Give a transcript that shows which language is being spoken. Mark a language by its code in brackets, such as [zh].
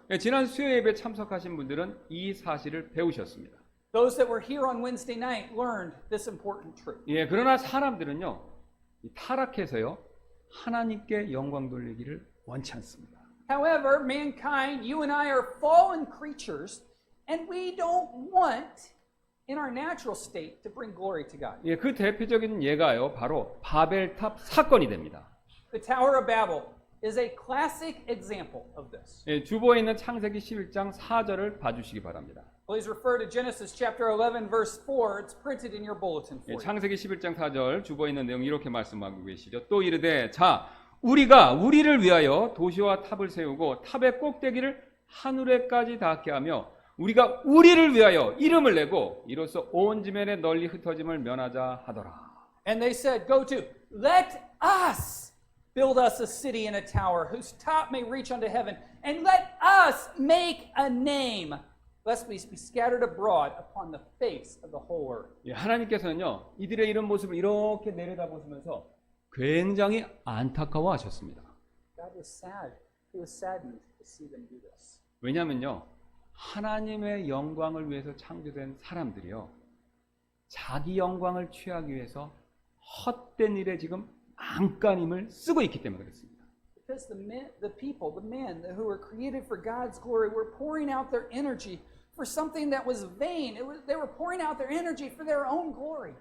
[ko] 예, 지난 수요 예배 참석하신 분들은 이 사실을 배우셨습니다. [en] Those that were here on Wednesday night learned this important truth. [ko] 예, 그러나 사람들은요 타락해서요 하나님께 영광 돌리기를 원치 않습니다. [en] However, mankind, you and I are fallen creatures, and we don't want, in our natural state, to bring glory to God. [ko] 예, 그 대표적인 예가요 바로 바벨탑 사건이 됩니다. [en] The Tower of Babel is a classic example of this. [ko] 예, 주보에 있는 창세기 11장 4절을 봐주시기 바랍니다. [en] Please refer to Genesis chapter 11, verse 4. It's printed in your bulletin for 예, you. [ko] 창세기 11장 4절 주보에 있는 내용 이렇게 말씀하고 계시죠. 또 이르되 자 우리가 우리를 위하여 도시와 탑을 세우고 탑의 꼭대기를 하늘에까지 닿게 하며 우리가 우리를 위하여 이름을 내고 이로써 온 지면에 널리 흩어짐을 면하자 하더라. [en] And they said, Go to, let us build us a city and a tower whose top may reach unto heaven, and let us make a name, lest we be scattered abroad upon the face of the whole earth. [ko] 예, 하나님께서는요 이들의 이런 모습을 이렇게 내려다보시면서 굉장히 안타까워하셨습니다. [en] God was sad. He was saddened to see them do this. [ko] 왜냐하면요 하나님의 영광을 위해서 창조된 사람들이요 자기 영광을 취하기 위해서 헛된 일에 지금 안간힘을 쓰고 있기 때문에 그렇습니다. [en] Because the men who were created for God's glory were pouring out their energy for something that was vain. They were pouring out their energy for their own glory.